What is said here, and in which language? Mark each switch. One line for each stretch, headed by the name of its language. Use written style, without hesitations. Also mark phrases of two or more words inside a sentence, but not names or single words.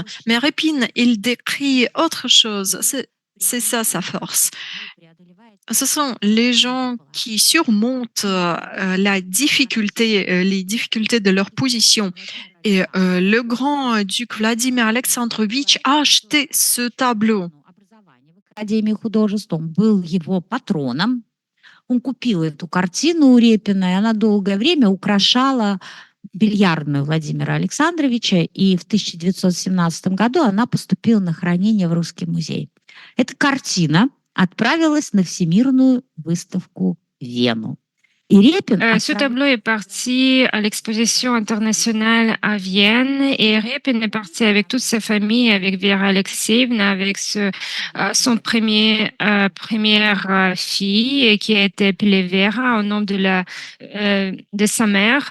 French: Mais Repin, il décrit autre chose. C'est ça sa force. Ce sont les gens qui surmontent les difficultés de leur position. Et le grand-duc Vladimir Alexandrovitch a acheté ce tableau.
Russian: Академии художеств, он был его патроном. Он купил эту картину у Репина, и она долгое время украшала бильярдную Владимира Александровича, и в 1917 году она поступила на хранение в Русский музей. Эта картина отправилась на Всемирную выставку в Вену. И Репин
French: Ce tableau est parti à l'exposition internationale à Vienne et Repin est parti avec toute sa famille, avec Vera Alexeyevna, avec son première fille qui a été appelée Vera au nom de sa mère.